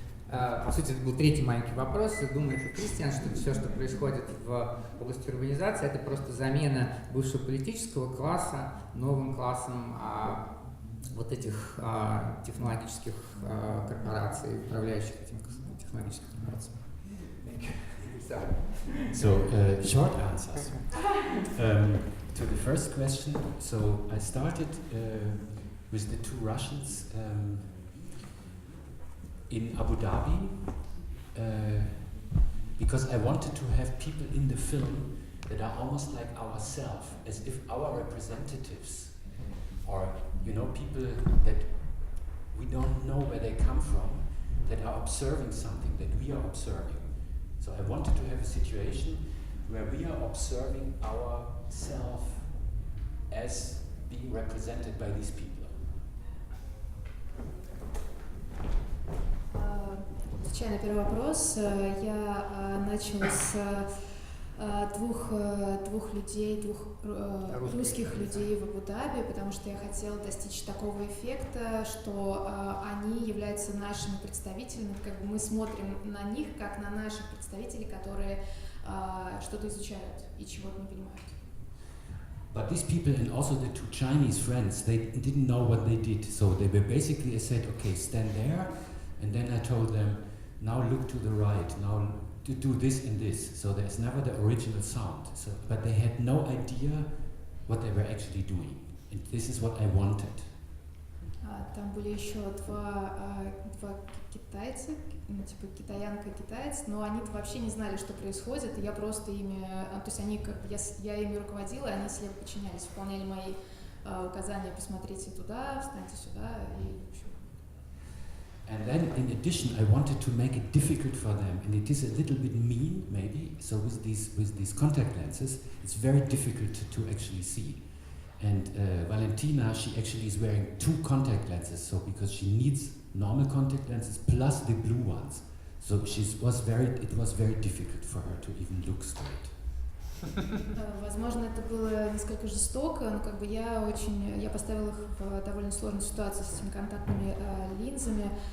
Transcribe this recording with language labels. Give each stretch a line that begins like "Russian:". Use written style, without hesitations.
Russian: По сути, это был третий маленький вопрос. Думает ли Кристиан, что все, что происходит в области урбанизации, это просто замена бывшего политического класса новым классом вот этих технологических корпораций, управляющих этими технологическими корпорациями?
English: So, short answers. To the first question, so I started with the two Russians in Abu Dhabi because I wanted to have people in the film that are almost like ourselves, as if our representatives, or people that we don't know where they come from, that are observing something that we are observing. So I wanted to have a situation where we are observing ourselves as being represented by these people.
Russian: Отвечая на первый вопрос, я начала с двух людей, русских людей в Абу-Даби, потому что я хотела достичь такого эффекта, что они являются нашими представителями, как бы мы смотрим на них, как на наших представителей, которые что-то изучают и чего-то не понимают.
English: But these people and also the two Chinese friends, they didn't know what they did, so they were basically, I said, okay, stand there, and then I told them, now look to the right, now to do this and this. So there's never the original sound. So, but they had no idea what they were actually doing. And this is what I wanted.
Russian: Там были еще два китайца, типа китаянка и китаец, но они вообще не знали, что происходит, и я просто ими, то есть они я ими руководила, и они слепо подчинялись, выполняли мои указания: посмотрите туда, встаньте сюда, и в общем.
English: And then, in addition, I wanted to make it difficult for them, and it is a little bit mean, maybe. So with these contact lenses, it's very difficult to actually see. And Valentina, she actually is wearing two contact lenses, so because she needs normal contact lenses plus the blue ones. So it was very difficult for her to even look straight.
Russian: Возможно, это было несколько жестоко, но как бы я поставила их в довольно сложную ситуацию с этими контактными линзами.